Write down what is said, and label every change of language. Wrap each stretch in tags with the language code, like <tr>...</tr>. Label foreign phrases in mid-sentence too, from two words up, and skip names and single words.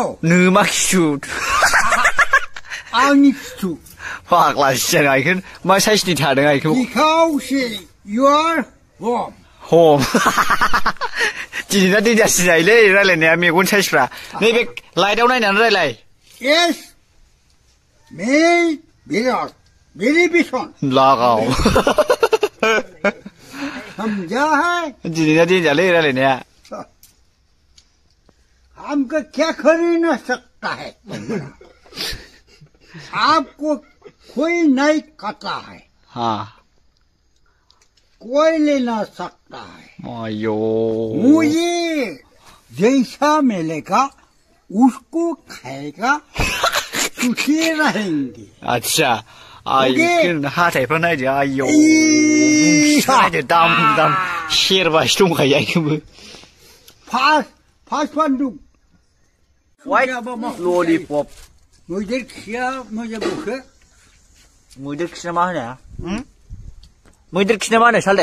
<brx>नोमा खिथु आंनि खिथु फाग्ला सियान आइखोन मा साइसनि थादों आइखौ बिखावसे युआर हम दिनैना दैजासि जायोलै रायलायनाया मेगन साइसफ्रा नैबे लाइटआव नायनानै रायलाय यस मेरी बिसन लागाव</brx> <hi>समझा है</hi> <brx>दिनैना दैजालै रायलायनाया</brx> <hi>हमको क्या खरीद न सकता है आपको कोई नहीं खाता है हाँ कोई ले ना सकता है</hi> <brx>आयो</brx> <hi>मुझे जैसा मिलेगा उसको खाएगा खुशी रहेंगे</hi> <brx>अच्छा आइखोन हाथायफ्रा नायदो आयौ नायदो दाम सेरबासो दंखायो आइखोबो फास्ट फानदुं ललिपप मैदेर खिया मोजां बुखो मैदेर खिना मा होनो मैदेर खिना मा होनो साले</brx>